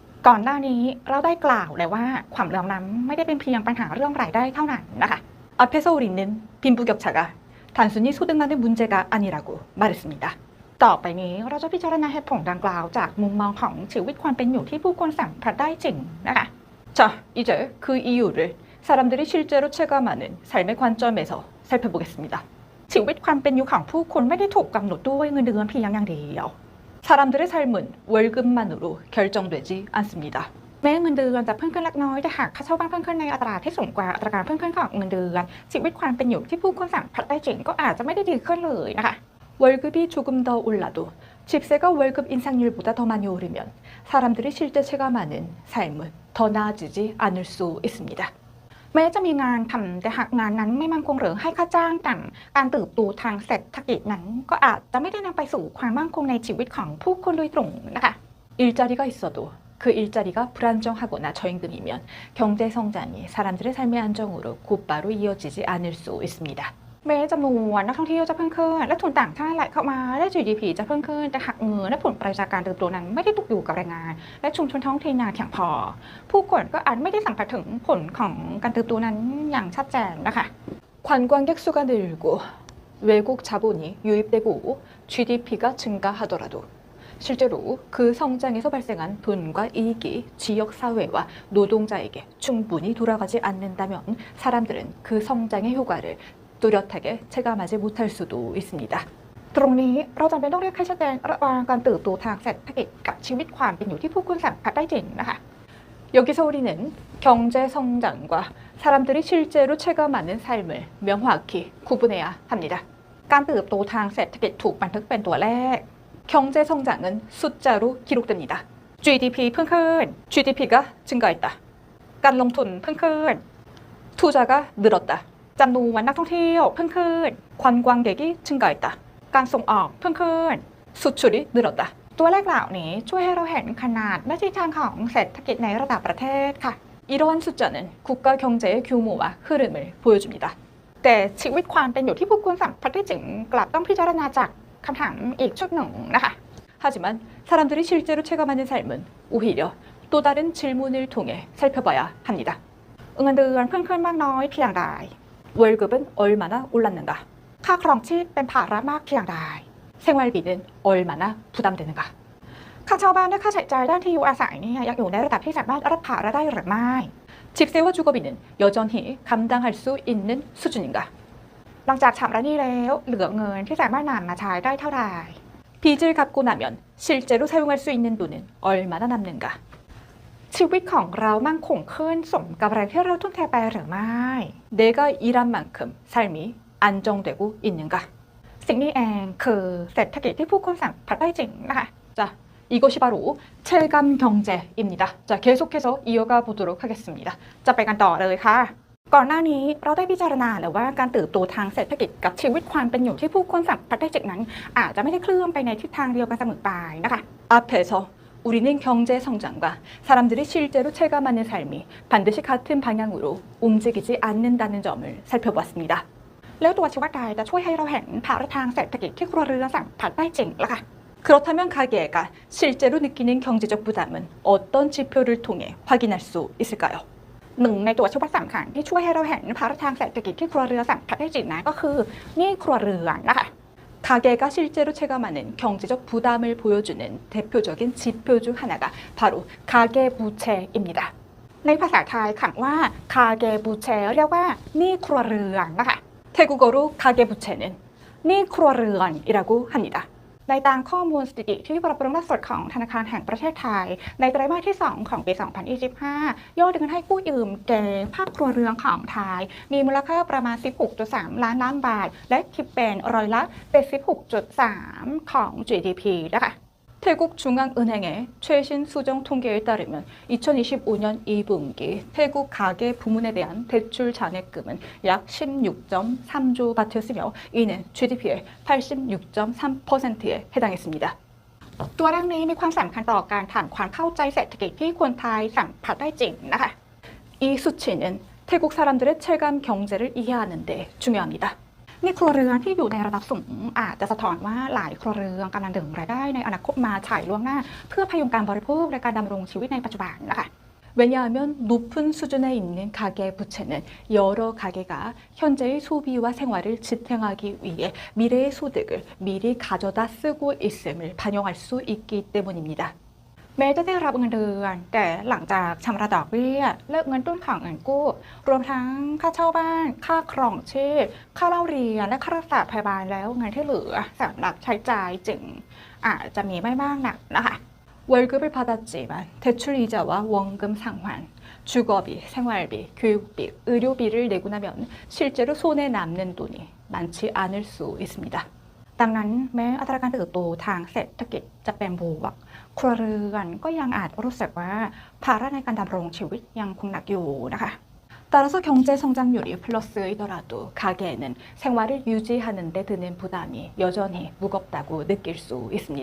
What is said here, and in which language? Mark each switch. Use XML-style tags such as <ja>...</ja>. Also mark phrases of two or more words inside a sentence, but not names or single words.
<th>ก่อนหน้านี้เราได้กล่าวแล้วว่าความเหลื่อมล้ำไม่ได้เป็นเพียงปัญหาเรื่องรายได้เท่านั้นนะคะ</th> <ko>앞에서 우리는 빈부격차가 단순히 소득만의 문제가 아니라고 말했습니다.</ko> <th>ต่อไปนี้เราจะพิจารณาเหตุผลดังกล่าวจากมุมมองของชีวิตความเป็นอยู่ที่ผู้คนสัมผัสได้จริงนะคะ</th> <ko>자, 이제 그 이유를 사람들이 실제로 체감하는 삶의 관점에서 살펴보겠습니다.</ko> <th>ชีวิตความเป็นอยู่ของผู้คนไม่ได้ถูกกำหนดด้วยเงินเดือนเพียงอย่างเดียว</th> <ko>사람들의 삶은 월급만으로 결정되지 않습니다.</ko> <th>แม้เงินเดือนจะเพิ่มขึ้นเล็กน้อยแต่หากค่าเช่าบ้านเพิ่มขึ้นในอัตราที่สูงกว่าอัตราการเพิ่มขึ้นของเงินเดือนชีวิตความเป็นอยู่ที่ผู้คนสัมผัสได้จริงก็อาจจะไม่ได้ดีขึ้นเลยนะคะ</th> <ko>월급이 조금 더 올라도 집세가 월급 인상률보다 더 많이 오르면 사람들이 실제 체감하는 삶은 더 나아지지 않을 수 있습니다.</ko> <th>แม้จะมีงานทำแต่หากงานนั้นไม่มั่นคงหรือให้ค่าจ้างต่ำการเติบโตทางเศรษฐกิจนั้นก็อาจจะไม่ได้นำไปสู่ความมั่นคงในชีวิตของผู้คนโดยตรงนะคะ</th> <ko>일자리가 있어도 그 일자리가 불안정하거나 저임금이면 경제 성장이 사람들의 삶의 안정으로 곧바로 이어지지 않을 수 있습니다.</ko> <th>แม้จำนวนนักท่องเที่ยวจะเพิ่มขึ้นและทุนต่างชาติไหลเข้ามาและ GDP จะเพิ่มขึ้นแต่หากเงินและผลประโยชน์จากการเติบโตนั้นไม่ได้ตกอยู่กับแรงงานและชุมชนท้องถิ่นอย่างเพียงพอผู้คนก็อาจไม่ได้สัมผัสถึงผลของการเติบโตนั้นอย่างชัดเจนนะคะ</th> <ko>관광객 수가 늘고 외국 자본이 유입되고 GDP가 증가하더라도 실제로 그 성장에서 발생한 돈과 이익이 지역 사회와 노동자에게 충분히 돌아가지 않는다면 사람들은 그 성장의 효과를 뚜렷하게 체감하지 못할 수도 있습니다.</ko> <th>ตรงนี้เราจำเป็นต้องเรียกให้ชัดเจนระหว่างการเติบโตทางเศรษฐกิจกับชีวิตความเป็นอยู่ที่ผู้คนสัมผัสได้จริงนะคะ</th> <ko>여기서 우리는 경제 성장과 사람들이 실제로 체감하는 삶을 명확히 구분해야 합니다.</ko> <th>การเติบโตทางเศรษฐกิจถูกบันทึกเป็นตัวเลข</th> <ko>경제 성장은 숫자로 기록됩니다.</ko> <th>GDP เพิ่มขึ้น</th> <ko>GDP가 증가했다.</ko> <th>การลงทุนเพิ่มขึ้น</th> <ko>투자가 늘었다.</ko> <th>จำนวนนักท่องเที่ยวเพิ่มขึ้น</th> <ko>관광객이 증가했다.</ko> <th>การส่งออกเพิ่มขึ้น</th> <ko>수출이 늘었다.</ko> <th>ตัวเลขเหล่านี้ช่วยให้เราเห็นขนาดและทิศทางของเศรษฐกิจในระดับประเทศค่ะ</th> <ko>이러한 숫자는 국가 경제의 규모와 흐름을 보여줍니다.</ko> <th>แต่ชีวิตความเป็นอยู่ที่ผู้คนสัมผัสได้จริงกลับต้องพิจารณาจากคำถามอีกชุดหนึ่งนะคะ</th> <ko>하지만 사람들이 실제로 체감하는 삶은 오히려 또 다른 질문을 통해 살펴봐야 합니다.</ko> <th>เงินเดือนเพิ่มขึ้นมากน้อยเพียงใด</th> <ko>월급은 얼마나 올랐는가?</ko> <th>ค่าครองชีพเป็นภาระมากเพียงใด</th> <ko>생활비는 얼마나 부담되는가?</ko> <th>ค่าเช่าบ้านและค่าใช้จ่ายด้านที่อยู่อาศัยเนี่ยยังอยู่ในระดับที่สามารถรับภาระได้หรือไม่</th> <ko>집세와 주거비는 여전히 감당할 수 있는 수준인가?</ko> <th>หลังจากชำระหนี้แล้วเหลือเงินที่สามารถนำมาใช้ได้เท่าไหร่</th> <ko>빚을 갚고 나면 실제로 사용할 수 있는 돈은 얼마나 남는가?</ko> <th>ชีวิตของเรามั่งคงขึ้นสมกับแรงที่เราทุ่มเทไปหรือไม่</th> <ko>내가 일한 만큼 삶이 안정되고 있는가?</ko> <th>สิ่งนี้เองคือเศรษฐกิจที่ผู้คนสัมผัสได้จริงนะคะ</th> <ko>자, 이것이 바로 체감 경제입니다. 자, 계속해서 이어가 보도록 하겠습니다.</ko> <th>จะไปกันต่อเลยค่ะ ก่อนหน้านี้เราได้พิจารณาแล้วว่าการเติบโตทางเศรษฐกิจกับชีวิตความเป็นอยู่ที่ผู้คนสัมผัสได้จริงนั้นอาจจะไม่ได้เคลื่อนไปในทิศทางเดียวกันเสมอไปนะคะ</th> <ko>앞에서 우리는 경제 성장과 사람들이 실제로 체감하는 삶이 반드시 같은 방향으로 움직이지 않는다는 점을 살펴보았습니다.</ko> <th>แล้วตัวชี้วัดใดจะช่วยให้เราเห็นภาระทางเศรษฐกิจที่ครัวเรือนสัมผัสได้จริงล่ะค่ะ</th> <ko>그렇다면 가계가 실제로 느끼는 경제적 부담은 어떤 지표를 통해 확인할 수 있을까요?</ko> <th>หนึ่งในตัวชี้วัดสำคัญที่ช่วยให้เราเห็นภาระทางเศรษฐกิจที่ครัวเรือนสัมผัสได้จริงนั้นก็คือหนี้ครัวเรือนนะคะ</th> <ko>가계가 실제로 체감하는 경제적 부담을 보여주는 대표적인 지표 중 하나가 바로 가계부채입니다.</ko> <th>ในภาษาไทยคำว่าคาเกบุเชเรียกว่าหนี้ครัวเรือนนะคะ</th> <ko>태국어로 가계부채는</ko> <th>หนี้ครัวเรือน</th> <ko>이라고 합니다.</ko> <th>ในตามข้อมูลสถิติที่ปรับปรุงล่าสุดของธนาคารแห่งประเทศไทยในไตรมาสที่ 2 ของปี 2025 ยอดเงินให้กู้ยืมแก่ภาคครัวเรือนของไทยมีมูลค่าประมาณ 16.3 ล้านล้านบาทและคิดเป็นร้อยละ 86.3 ของ GDP นะคะ</th> <ko>태국 중앙은행의 최신 수정 통계에 따르면 2025년 2분기 태국 가계 부문에 대한 대출 잔액금은 약 16.3조 바트였으며 이는 GDP의 86.3%에 해당했습니다.</ko> <th>ตัวเลขนี้มีความสำคัญต่อการทำความเข้าใจเศรษฐกิจที่คนไทยสัมผัสได้จริงนะคะ</th> <ko>이 수치는 태국 사람들의 체감 경제를 이해하는 데 중요합니다.</ko> <th>นี่ครัวเรือนที่อยู่ในระดับสูงอาจจะสะท้อนว่าหลายครัวเรือนกำลังดึงรายได้ในอนาคตมาฉายล่วงหน้า เพื่อพยุงการบริโภคในการดำรงชีวิตในปัจจุบันนะคะ</th> <ko>왜냐하면 높은 수준에 있는 가계 부채는 여러 가게가 현재의 소비와 생활을 지탱하기 위해 미래의 소득을 미리 가져다 쓰고 있음을 반영할 수 있기 때문입니다.</ko> <th>แม้จะได้รับเงินเดือนแต่หลังจากชำระดอกเบี้ยเลิกเงินต้นของเงินกู้รวมทั้งค่าเช่าบ้านค่าครองชีพค่าเล่าเรียนและค่ารักษาพยาบาลแล้วเงินที่เหลือสำหรับใช้จ่ายจึงอาจจะมีไม่มากนักนะคะ</th> <ko>월급을 받았지만 대출 이자와 원금 상환, 주거비, 생활비, 교육비, 의료비를 내고 나면 실제로 손에 남는 돈이 많지 않을 수 있습니다.</ko> <th>ดังนั้นแม้อัตราการเติบโตทางเศรษฐกิจจะเป็นบวกครัวเรือนก็ยังอาจรู้สึกว่าภาระในการดำรงชีวิตยังคงหนักอยู่นะคะ</th> <ko>따라서 경제 성장률이 플러스이더라도 가계에는 생활을 유지하는 데 드는 부담이 여전히 무겁다고 느낄 수 있습니다.</ko>